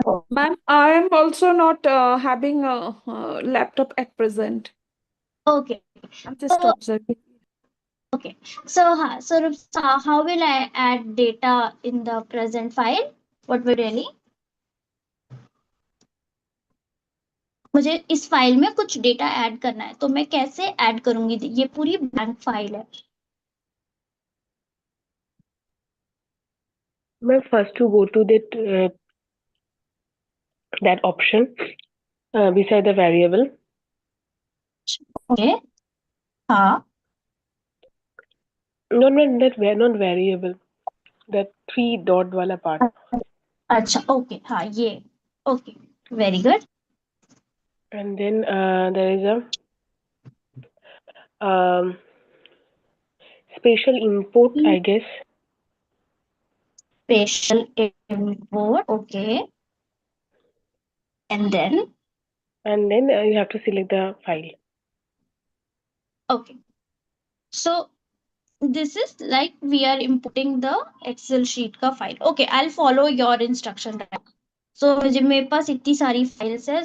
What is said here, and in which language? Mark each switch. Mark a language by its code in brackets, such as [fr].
[en] Ma'am, I am also not having a laptop at present. Okay. I'm just So, observing. okay. So Rupsa, how will I add data in the present file? What will really? [hi] मुझे इस file में कुछ data add करना है तो मैं कैसे add करूंगी ये पूरी ब्लैंक फाइल है [en] Ma'am, first to go to that option beside the variable. Okay हाँ No, not variable. That three dot wala part. [hi] अच्छा ओके हाँ ये okay very good [en] And then there is a spatial import, I guess. Special import okay and then You have to select the file. okay so this is like we are importing the Excel sheet का file. Okay, I'll follow your instruction. [hi] So मुझे मेरे पास इतनी सारी files है.